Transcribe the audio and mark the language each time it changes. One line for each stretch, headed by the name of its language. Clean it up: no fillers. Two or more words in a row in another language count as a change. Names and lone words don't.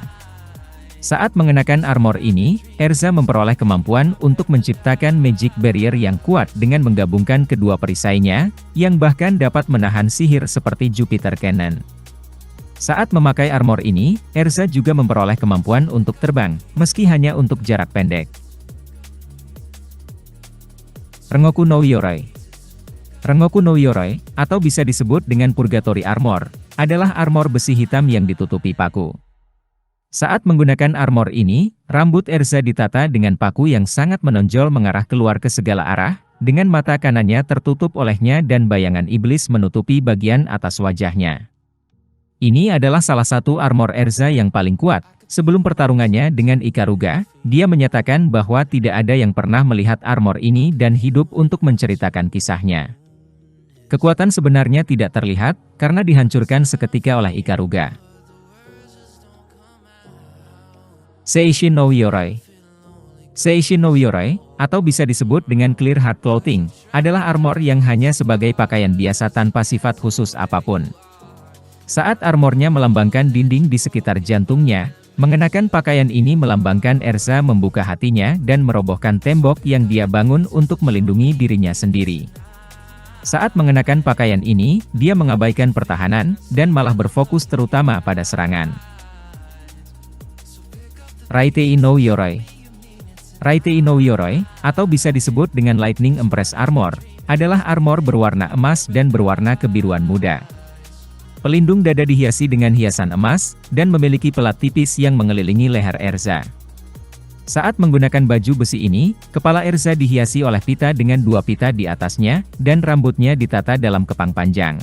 Indonesian: Saat mengenakan armor ini, Erza memperoleh kemampuan untuk menciptakan
English: magic barrier
Indonesian: yang kuat dengan menggabungkan kedua perisainya, yang bahkan dapat menahan sihir seperti Jupiter Cannon. Saat memakai armor ini, Erza juga memperoleh kemampuan untuk terbang, meski hanya untuk jarak pendek. Rengoku no Yoroi. Rengoku no Yoroi, atau bisa disebut dengan Purgatory Armor, adalah armor besi hitam yang ditutupi paku. Saat menggunakan armor ini, rambut Erza ditata dengan paku yang sangat menonjol mengarah keluar ke segala arah, dengan mata kanannya tertutup olehnya dan bayangan iblis menutupi bagian atas wajahnya. Ini adalah salah satu armor Erza yang paling kuat. Sebelum pertarungannya dengan Ikaruga, dia menyatakan bahwa tidak ada yang pernah melihat armor ini dan hidup untuk menceritakan kisahnya. Kekuatan sebenarnya tidak terlihat, karena dihancurkan seketika oleh Ikaruga. Seishi no Yoroi. Seishi no Yoroi, atau bisa disebut dengan Clear Heart Clothing, adalah armor yang hanya sebagai pakaian biasa tanpa sifat khusus apapun. Saat armornya melambangkan dinding di sekitar jantungnya, mengenakan pakaian ini melambangkan Erza membuka hatinya dan merobohkan tembok yang dia bangun untuk melindungi dirinya sendiri. Saat mengenakan pakaian ini, dia mengabaikan pertahanan, dan malah berfokus terutama pada serangan. Raitei no Yoroi. Raitei no Yoroi, atau bisa disebut dengan Lightning Empress Armor, adalah armor berwarna emas dan berwarna kebiruan muda. Pelindung dada dihiasi dengan hiasan emas, dan memiliki pelat tipis yang mengelilingi leher Erza. Saat menggunakan baju besi ini, kepala Erza dihiasi oleh pita dengan 2 pita di atasnya, dan rambutnya ditata dalam kepang panjang.